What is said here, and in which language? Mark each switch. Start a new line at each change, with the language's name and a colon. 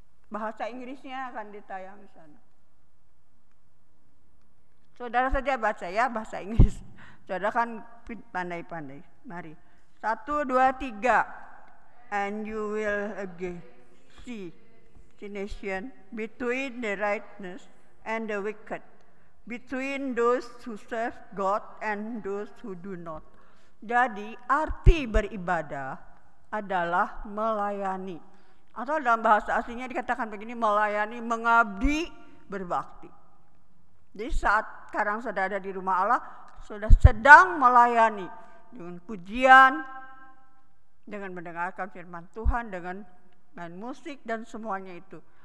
Indonesian: Bahasa Inggrisnya akan ditayang di sana. Saudara saja baca ya bahasa Inggris. Saudara kan pandai-pandai. Mari. 1, 2, 3.
English: And you will again see distinction between the righteous and the wicked, between those who serve God and those who do not.
Indonesian: Jadi arti beribadah adalah melayani. Atau dalam bahasa aslinya dikatakan begini, melayani, mengabdi, berbakti. Jadi saat sekarang saudara ada di rumah Allah, sudah sedang melayani dengan pujian, dengan mendengarkan firman Tuhan, dengan main musik dan semuanya itu.